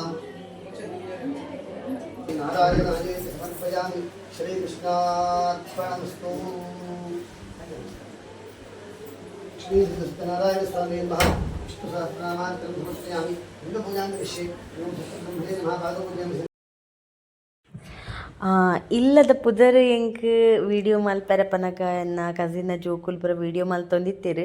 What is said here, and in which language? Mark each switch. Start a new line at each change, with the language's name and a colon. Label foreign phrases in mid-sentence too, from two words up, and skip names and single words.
Sanskrit: नारायणाय समर्पयामि श्रीकृष्णार्पणमस्तु श्री सत्यनारायण स्वामी नमः विष्णु सहस्रनामान्तरं समर्पयामि पूजां विषये ओम सत्यब्रह्मणे नमः भागवते
Tulu: ಇಲ್ಲದ ಪುದರ್ ಎಂಕ್ ವಿಡಿಯೋ ಮಲ್ಪೆರೆ ಪನಕ ಎನ್ನ ಕಸಿನ ಜೋಕುಲ್ ಪೂರ ವಿಡಿಯೋ ಮಲ್ತೊಂದಿತ್ತೇರು